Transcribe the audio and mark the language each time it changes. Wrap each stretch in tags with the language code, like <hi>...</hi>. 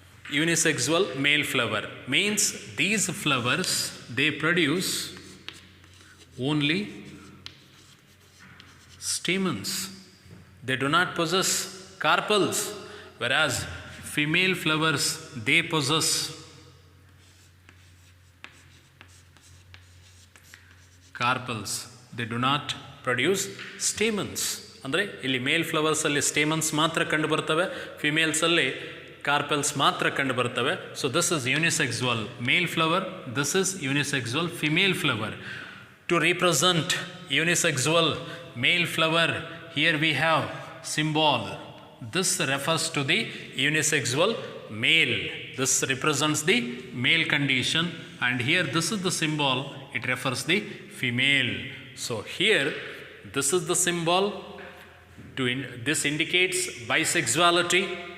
<en>Unisexual male flower means these flowers, they produce only stamens. They do not possess carpels, whereas female flowers, they possess carpels. They do not produce stamens.</en> <kn>ಅಂದರೆ ಇಲ್ಲಿ ಮೇಲ್ ಫ್ಲವರ್ಸಲ್ಲಿ stamens ಮಾತ್ರ ಕಂಡು ಬರ್ತವೆ, ಫಿಮೇಲ್ಸಲ್ಲಿ carpels ಮಾತ್ರ ಕಂಡು ಬರ್ತವೆ.</kn> <en>So this is unisexual male flower, this is unisexual female flower. To represent unisexual male flower, here we have symbol. This refers to the unisexual male. This represents the male condition, and here this is the symbol, it refers the female. So here this is the symbol this indicates bisexuality.</en>